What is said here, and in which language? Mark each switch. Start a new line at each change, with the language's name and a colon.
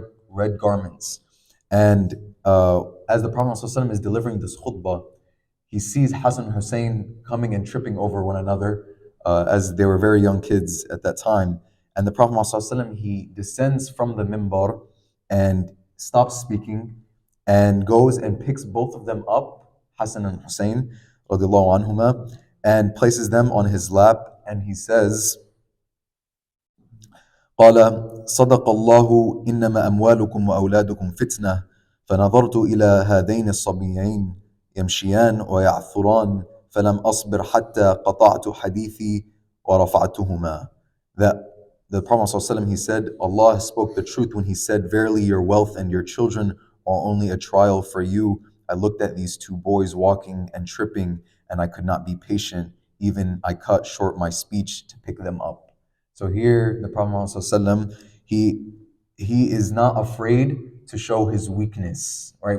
English: red garments, and as the Prophet ﷺ is delivering this khutbah, he sees Hassan and Hussein coming and tripping over one another, as they were very young kids at that time. And the Prophet ﷺ, he descends from the mimbar and stops speaking and goes and picks both of them up, Hassan and Hussein, radiallahu anhuma, and places them on his lap. And he says,
Arabic: قال صدق الله إنما أموالكم وأولادكم فتنة فنظرت إلى هذين الصبيين يمشيان ويعثران فلم أصبر حتى قطعت حديثي ورفعتهما.
English: That the Prophet ﷺ, he said, Allah spoke the truth when he said, verily your wealth and your children are only a trial for you. I looked at these two boys walking and tripping, and I could not be patient. Even I cut short my speech to pick them up. So here, the Prophet ﷺ, he is not afraid to show his weakness, right?